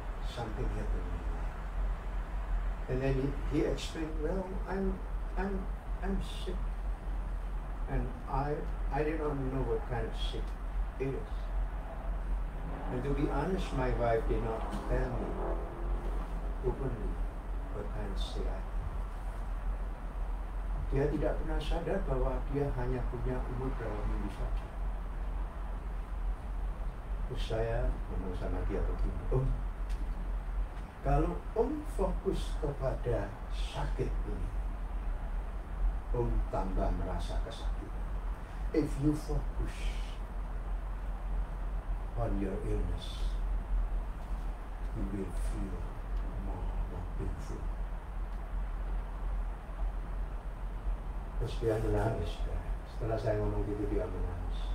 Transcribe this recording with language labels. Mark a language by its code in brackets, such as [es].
[en] Something happened in your life. And then he explained, well, I'm sick. And I did not know what kind of sick it is. And to be honest, my wife did not tell me openly what kind of sick I am. [id] Dia tidak pernah sadar bahwa dia hanya punya umur berapa minggu saja. Terus saya ngomong sama dia begini, kalau fokus kepada sakit ini, tambah merasa kesakitan. [en] If you focus on your illness, you will feel more painful. [id] Terus dia menangis. Setelah saya ngomong gitu dia menangis.